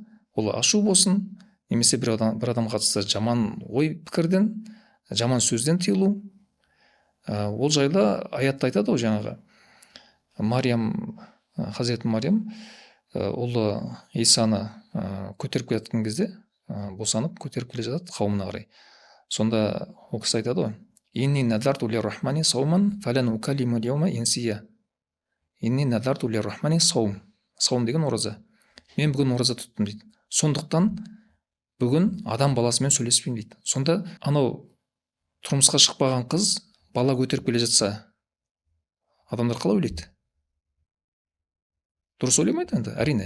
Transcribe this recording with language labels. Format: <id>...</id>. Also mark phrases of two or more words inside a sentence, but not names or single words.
<kk>Ол ашу болсын, немесе бір адам қатысты жаман ой пікірден, жаман сөзден тыйылу. Ол жайлы аятта айтады ғой, жаңағы Хазіреті Мариям ұлы Исаны көтеріп келе кезде, босанып көтеріп келе жатады қауымына қарай. Сонда ол кісі айтады ғой:</kk> <ar>«إني نذرت للرحمن صوما فلن أكلم اليوم إنسيا». إني نذرت للرحمن صوم.</ar> <kk>Саум деген ораза. Мен бүгін ораза тұттым дейді. Сондықтан бүгін адам баласымен сөйлеспеймін дейді. Сонда анау тұрмысқа шықпаған қыз бала көтеріп келе жатса, адамдар қалай ойлайды? Дұрыс ойламайды енді, әрине.</kk>